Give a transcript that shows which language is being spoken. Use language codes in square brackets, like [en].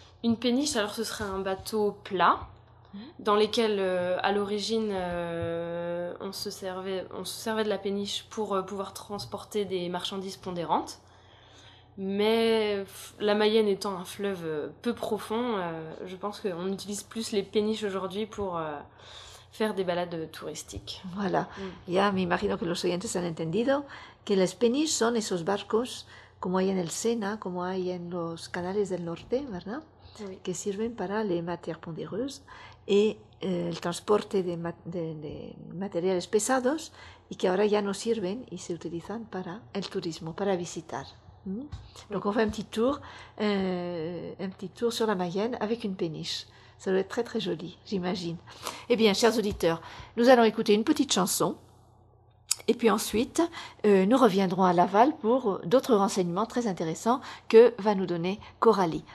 [fr] Une péniche, alors ce serait un bateau plat dans lequel, à l'origine, on se servait de la péniche pour pouvoir transporter des marchandises pondérantes. Mais la Mayenne étant un fleuve peu profond, je pense qu'on utilise plus les péniches aujourd'hui pour faire des balades touristiques. Voilà. [es] Ya me imagino que los oyentes han entendido. Que las péniches son esos barcos, como hay en el Sena, como hay en los canales del norte, ¿verdad? Oui. Que sirven para las materias ponderosas y el transporte de materiales pesados y que ahora ya no sirven y se utilizan para el turismo, para visitar. [fr] Donc, on fait un petit tour sur la Mayenne avec une péniche. Ça doit être très très joli, j'imagine. Eh bien, chers auditeurs, nous allons écouter une petite chanson. Et puis ensuite, nous reviendrons à Laval pour d'autres renseignements très intéressants que va nous donner Coralie.